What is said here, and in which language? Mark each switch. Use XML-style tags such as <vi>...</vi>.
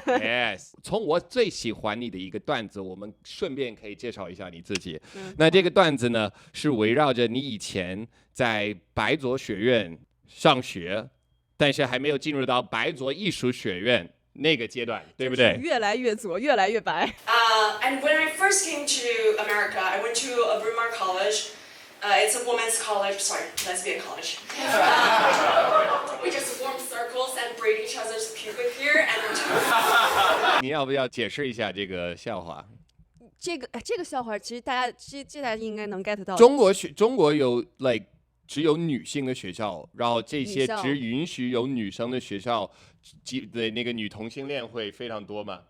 <zh>Yes， 从我最喜欢你的一个段子，我们顺便可以介绍一下你自己。那这个段子呢，是围绕着你以前在白左学院上学，但是还没有进入到白左艺术学院那个阶段，对不对？越来越左，越来越白。</zh> <en>And when I first came to America, I went to a Bryn Mawr college. It's a women's college, sorry, lesbian college. We just form circles and braid each other's pubic hair and</en> <zh>你要不要解释一下这个笑话？这个笑话，其实大家应该能 get 到。中国有 只有女性的学校，然后这些只允许有女生的学校的那个女同性恋会非常多吗？</zh>